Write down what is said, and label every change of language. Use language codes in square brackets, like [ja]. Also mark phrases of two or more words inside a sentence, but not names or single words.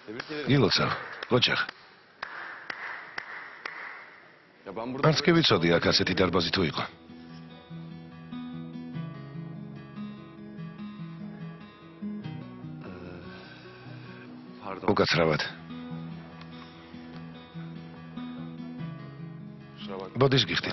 [ka] გილოცავ, ოჯახ. [tr] Ya ben burada [ka] არც კი ვიცოდი აქ ასეთი დარბაზი თუ იყო. [tr] pardon. [ka] უკაცრავად. ბოდის გიხდით.